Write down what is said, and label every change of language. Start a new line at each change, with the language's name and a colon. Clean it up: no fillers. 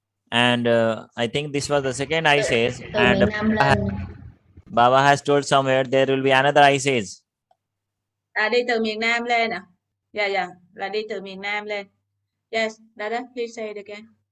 English: And I think this was the second ice age. And Baba has told somewhere there will be another ice age.
Vietnamese: Đi từ miền Nam lên à? Yeah, là đi từ miền Nam lên.
English: Yes, Dada, please say it again.